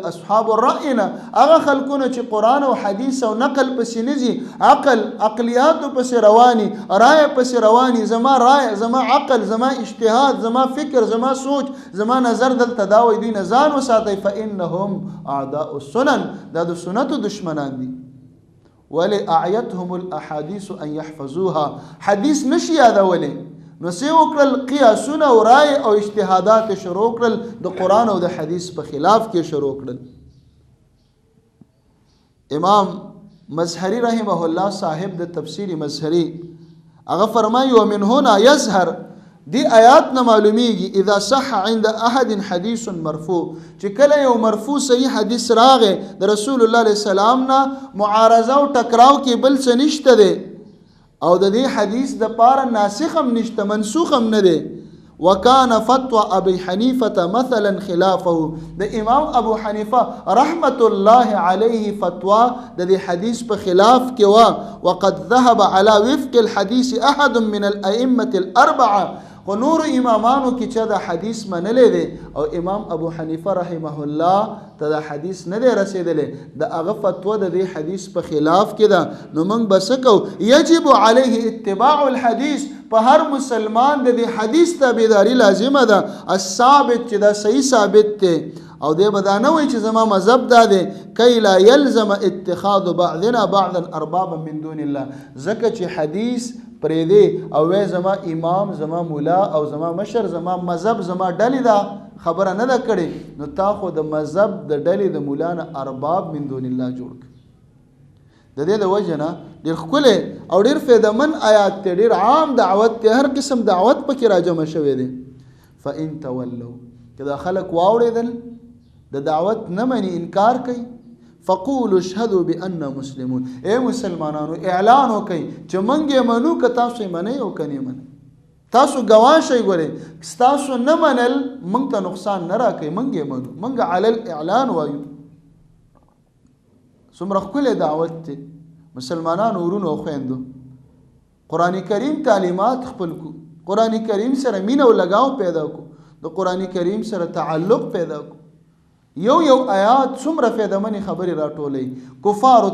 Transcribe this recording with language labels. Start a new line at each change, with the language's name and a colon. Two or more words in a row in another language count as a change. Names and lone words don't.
Arabic: اصحاب الرأينا
Pashto: هغه خلقونه چې قران او حديث او نقل پسې نزي عقليات پسې رواني رائے پسې رواني زما رائے زما عقل زما اجتهاد زما فکر زما سوچ زما نظر دلته دا وي دي زانو ساتي
Arabic: فانهم اعداء السنن
Pashto: دا د سنت دشمنان دي ولي
Arabic: اعيتهم الاحاديث ان يحفظوها
Pashto: حديث نشي یادولي نو سی وکړل قیاسونه او رائے او اجتهادات شروع کړل د قران او د حدیث په خلاف کې شروع کړل امام مظهری رحمه الله صاحب د تفسیر مظهری هغه فرمایي
Arabic: ومن هنا يظهر
Pashto: دی آیات نه معلومیږي
Arabic: اذا صح عند احد حديث مرفوع
Pashto: چې کله یو مرفوع صحیح حدیث راغې د رسول الله علیه السلام نه معارضه او ټکراو کې بل څه نشته دی او د دې حدیث د پاره ناسخ هم نشته منسوخ هم نه دی
Arabic: وکانه فتوى ابي حنیفه مثلا خلافه
Pashto: د امام ابو حنیفه رحمت
Arabic: الله علیه
Pashto: فتوا د دې حدیث په خلاف کې وا
Arabic: وقد ذهب على وفق الحديث احد من الائمه الاربعه
Pashto: خو نور امامانو کې چې د حدیث منلې دی او امام ابو حنیفه رحمه الله ته د حدیث نه دی رسېدلی د هغه فتوا د دې حدیث په خلاف کې ده نو موږ به څه کوو
Arabic: یجب علیه اتباع الحدیث
Pashto: په هر مسلمان د دې حدیث تابعداري لازمه ده الثابت چې دا صحیح ثابت دی او دی به دا نه وایي چې زما مذهب دا دی
Arabic: کی لا یلزم اتخاذ بعضنا بعضا اربابا من دون الله
Pashto: ځکه چې حدیث پرېږدي او وایي زما امام زما مولا او زما مشر زما مذهب زما ډلې دا خبره نه ده کړې نو تا خو د مذهب د ډلې د مولا نه
Arabic: ارباب من دون الله
Pashto: جوړ کړ د دې د وجه نه ډېر ښکلی او ډېر فایدهمند آیات دی ډېر عام دعوت دی هر قسم دعوت پکې راجمع شوی دی
Arabic: فإن تولوا
Pashto: که دا خلک واوړېدل د دعوت نه مني انکار کوي
Arabic: فقولوا اشهدوا بأننا مسلمون
Pashto: اے مسلمانانو اعلان وکړئ چې موږ یې منو که تاسو یې منئ او که نه منئ تاسو ګواه شئ ګورئ ستاسو نه منل موږ ته نقصان نه راکوي موږ یې منو موږ
Arabic: علی الاعلان
Pashto: وایو څومره ښکلی دعوت دی مسلمانانو ورونو او خویندو قرآن کریم تعلیمات خپل کو قرآن کریم سره مینه او لګاو پیدا کو د قرآن کریم سره تعلق پیدا کو یو آیات څومره فایدهمنې خبرې راټولوي کفارو